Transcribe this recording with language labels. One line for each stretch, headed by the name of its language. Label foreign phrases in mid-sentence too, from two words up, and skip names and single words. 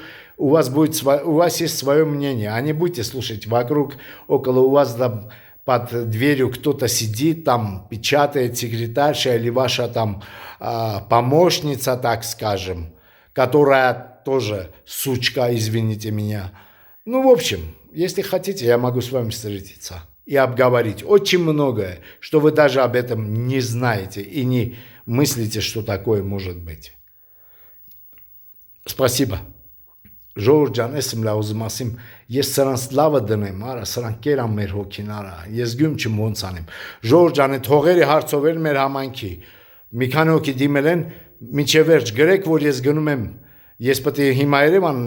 Russian: У вас есть свое мнение, а не будете слушать вокруг, около у вас там под дверью кто-то сидит, там печатает секретарша или ваша там помощница, так скажем, которая тоже сучка, извините меня. Ну, в общем, если хотите, я могу с вами встретиться и обговорить очень многое, что вы даже об этом не знаете и не мыслите, что такое может быть. Спасибо.
Armenian: Ժողովուրդ ջան, ես եմ լավուզում ասիմ, ես սրանց լավը դնեմ, արա, սրանք կերան մեր հոգին, արա, ես գյում չմ ոնց անեմ։ Ժողովուրդ ջան, այդ հողերի հարցով էլ մեր համայնքի մի քանի հոգի դիմել են, մինչև վերջ գրեք, որ ես գնում եմ, ես պետք է հիմա Երևանն